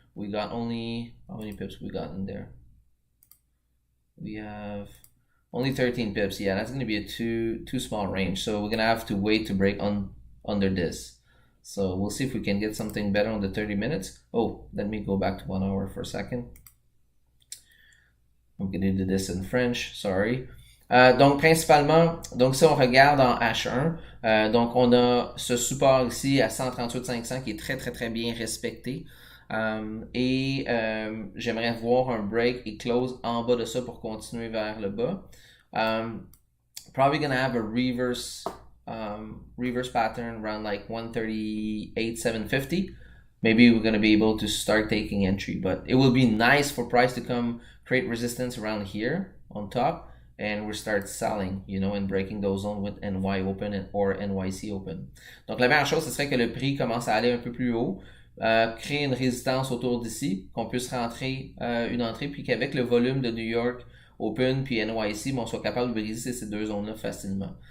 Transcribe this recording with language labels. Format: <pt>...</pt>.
<en>We got only, how many pips we got in there? We have only 13 pips. Yeah, that's going to be a too small range. So we're going to have to wait to break under this. So we'll see if we can get something better on the 30 minutes. Oh, let me go back to 1 hour for a second. I'm going to do this in French, sorry.</en> <fr>Donc principalement, donc si on regarde en H1, donc on a ce support ici à 138,500 qui est très bien respecté. Et j'aimerais voir un break et close en bas de ça pour continuer vers le bas.</fr> <en>Probably gonna have a reverse pattern around like 138,750. Maybe we're gonna be able to start taking entry, but it will be nice for price to come create resistance around here on top, and we start selling, you know, and breaking those zones with NY open or NYC open.</en> <fr>Donc la meilleure chose, ce serait que le prix commence à aller un peu plus haut, créer une résistance autour d'ici, qu'on puisse rentrer une entrée, puis qu'avec le volume de New York Open puis NYC, on soit capable de briser ces deux zones-là facilement.</fr>